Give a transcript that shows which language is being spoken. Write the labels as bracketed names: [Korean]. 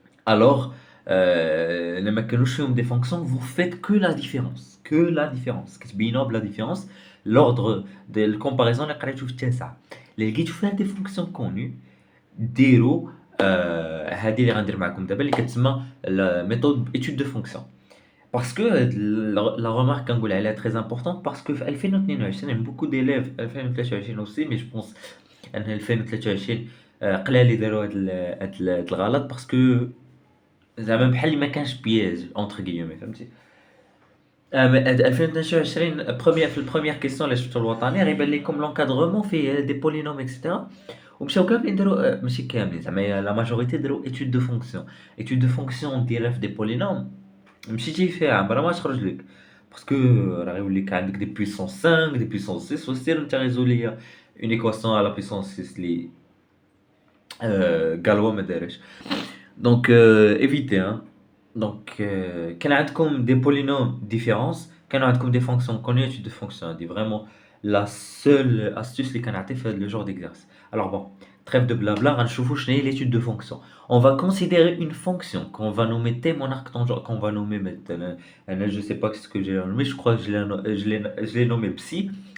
[French] Alors, لما كانوش فيهم des fonctions, vous faites que la différence كتبينوا بلا différence. L'ordre de comparaison اللي قريتو في التاسعة اللي لقيتو فيها des fonctions connues ديروا هذه اللي غندير معكم دابا اللي كتسمى la méthode étude de fonction. Parce que la remarque كنقول عليها très importante parce que في 2022 beaucoup d'élèves 2023 aussi, mais je pense ان 2023 قلال اللي داروا هاد الغلط parce que زعما بحال اللي ما كانش بياج اونتر كيومي فهمتي. [Arabic] 2022 في البروميير كيسيون اللي شفتو الوطني غيبان لكم لونكادرومون فيه دي بولينوم اكسيتيرا ومشاو كاملين داروا ماشي كاملين زعما لا ماجوريتي داروا ايتود دو فونكسيون. ايتود دو فونكسيون ديرها في دي بولينوم مشيتي فيها عمرها ما تخرج لك باسكو راه غيولي لك عندك دي بويسونس 5 دي بويسونس 6 وسير انت ريزولي اون ايكواسيون على بويسونس 6 اللي غالوا ما دارش. [French] Donc, évitez, hein. Donc, كان عندكم des polynômes différence, كان عندكم des fonctions connues, étude de fonctions, دي vraiment la seule astuce اللي كنعطي في هذا le genre d'exercice. Alors bon, trêve de blabla, غنشوفوا شنو هي l'étude de fonction. On va considérer une fonction qu'on va nommer t mon arctangent, qu'on va nommer maintenant, je sais pas ce que j'ai nommé, je crois que je l'ai nommé psi.